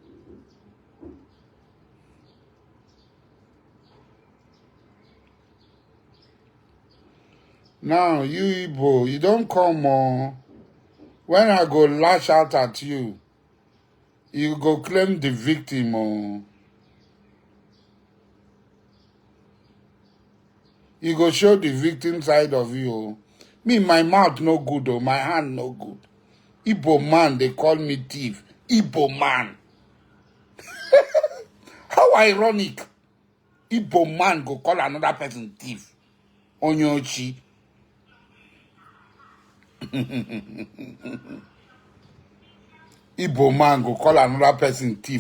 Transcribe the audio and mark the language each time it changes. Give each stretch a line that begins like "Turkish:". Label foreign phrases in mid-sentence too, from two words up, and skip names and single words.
Nigerian Pidgin: Now, you Igbo, you don't come on. When I go lash out at you, you go claim the victim. Oh. You go show the victim side of you. Oh. Me, my mouth no good, oh, my hand no good. Igbo man, they call me thief. Igbo man. How ironic. Igbo man go call another person thief. Onyochi. Igbo man go call another person thief.